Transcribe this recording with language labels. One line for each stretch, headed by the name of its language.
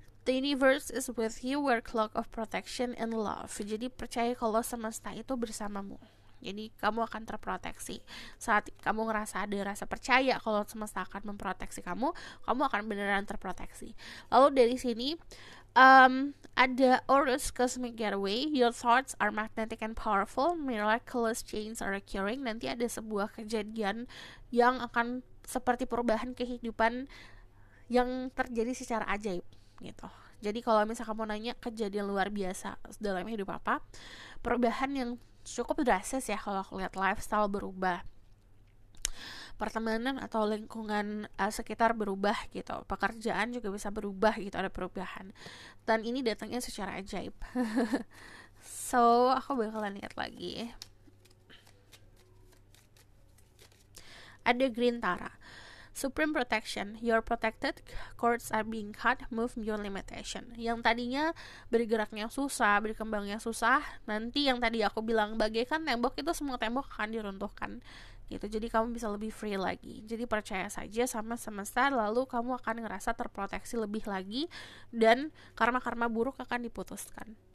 English: The universe is with you, wear cloak of protection and love.
Indonesian: Jadi percaya kalau semesta itu bersamamu. Jadi kamu akan terproteksi. Saat kamu ngerasa ada rasa percaya kalau semesta akan memproteksi kamu, kamu akan beneran terproteksi. Lalu dari sini ada Horus Cosmic Getaway.
English: Your thoughts are magnetic and powerful. Miraculous changes are occurring.
Indonesian: Nanti ada sebuah kejadian yang akan seperti perubahan kehidupan yang terjadi secara ajaib gitu. Jadi kalau misalnya kamu nanya kejadian luar biasa dalam hidup apa, perubahan yang cukup drastis ya kalau aku lihat, lifestyle berubah, pertemanan atau lingkungan sekitar berubah gitu, pekerjaan juga bisa berubah gitu, ada perubahan, dan ini datangnya secara ajaib. So aku bakalan lihat lagi. Ada Green Tara.
English: Supreme protection, you're protected, cords are being cut, move your limitation.
Indonesian: Yang tadinya bergeraknya susah, berkembangnya susah, nanti yang tadi aku bilang bagaikan tembok, itu semua tembok akan diruntuhkan gitu. Jadi kamu bisa lebih free lagi. Jadi percaya saja sama semesta, lalu kamu akan ngerasa terproteksi lebih lagi, dan karma-karma buruk akan diputuskan.